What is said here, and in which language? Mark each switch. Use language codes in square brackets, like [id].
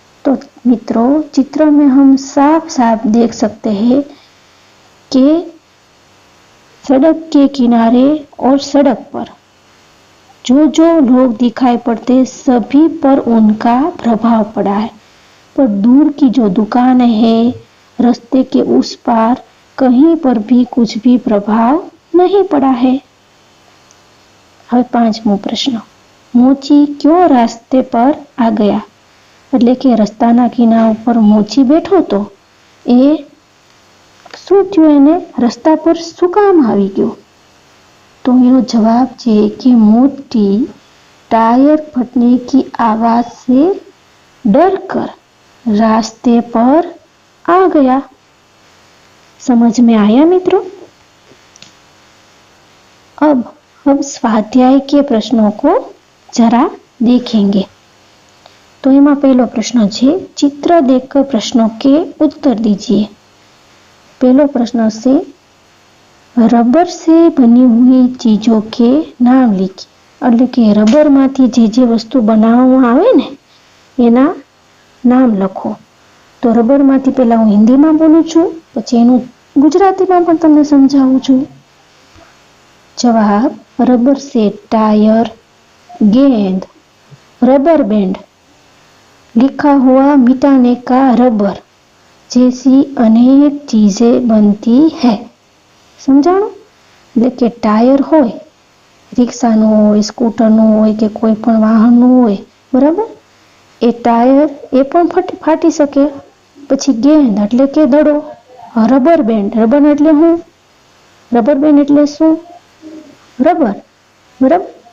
[hi] तो मित्रों, चित्र में हम साफ साफ देख सकते हैं कि सड़क के किनारे और सड़क पर जो जो लोग दिखाई पड़ते सभी पर उनका प्रभाव पड़ा है, पर दूर की जो दुकान है, रास्ते के उस पार कहीं पर भी कुछ भी प्रभाव नहीं पड़ा है। [gu] હવે પાંચમો પ્રશ્ન, મોચી [hi] क्यों रास्ते पर आ गया? [gu] એટલે કે રસ્તાના કિનારા ઉપર મોચી બેઠો તો એ શું થયું, એને રસ્તા પર શું કામ આવી ગયો? [hi] तो [gu] એનો જવાબ છે [hi] कि मोची टायर फटने की आवाज से डरकर रास्ते पर आ गया। समझ में आया मित्रों? अब स्वाध्याय के प्रश्नों को जरा देखेंगे। तो एमा पहलो प्रश्न है, चित्र देखकर प्रश्नों के उत्तर दीजिए। पहलो प्रश्न से, रबर से बनी हुई चीजों के नाम लिखिए। [gu] એટલે કે રબર માંથી જે વસ્તુ બનાવવામાં આવે ને એના નામ લખો। તો રબર માંથી પહેલા હું હિન્દીમાં બોલું છું, પછી એનું ગુજરાતીમાં પણ તમને સમજાવું છું। જવાબ, [hi] रबर से टायर, गेंद, रबर बैंड, लिखा हुआ मिटाने का रबर जैसी अनेक चीजें बनती है। [gu] समझाणु? એટલે કે ટાયર હોય, રિક્ષાનું હોય, સ્કૂટરનું હોય કે કોઈ પણ વાહનનું હોય, બરાબર? એ ટાયર એ પણ ફાટી શકે। પછી ગેંદ એટલે કે દડો, રબર બેન્ડ, રબર એટલે શું? રબર બેન્ડ એટલે શું? રબર, બરાબર?